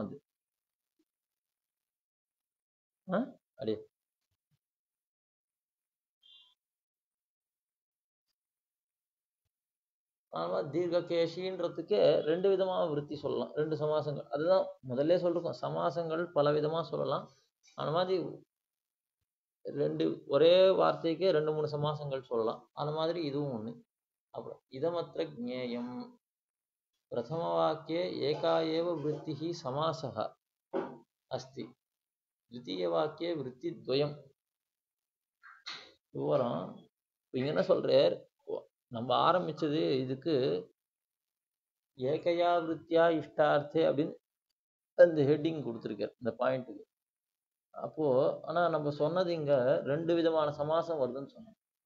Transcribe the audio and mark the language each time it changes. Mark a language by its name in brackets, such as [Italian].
[Tamil] அது அடி ஆமா தீர்க்ககேஷின்றதுக்கு ரெண்டு விதமா விருத்தி சொல்லலாம். ரெண்டு சமாசங்கள். அதுதான் முதல்ல சொல்லிருக்கோம், சமாசங்கள் பல விதமா சொல்லலாம். அந்த மாதிரி ரெண்டு ஒரே வார்த்தைக்கே ரெண்டு மூணு சமாசங்கள் சொல்லலாம். அந்த மாதிரி இதுவும் ஒண்ணு. [Sanskrit] அப்புறம் இதமற்ற ஜ்ஞேயம் प्रथमवाक्ये एका एव वृत्तिः समासः अस्ति, द्वितीयवाक्ये वृत्तिद्वयम्. [Tamil] விவரம் இங்க என்ன சொல்றார், நம்ம ஆரம்பிச்சது இதுக்கு ஏகையா விருத்தியா இஷ்டார்த்தே அப்படின்னு அந்த ஹெட்டிங் கொடுத்துருக்கார் இந்த பாயிண்ட்டுக்கு. அப்போ ஆனா நம்ம சொன்னது இங்க ரெண்டு விதமான சமாசம் வருதுன்னு சொன்னோம்.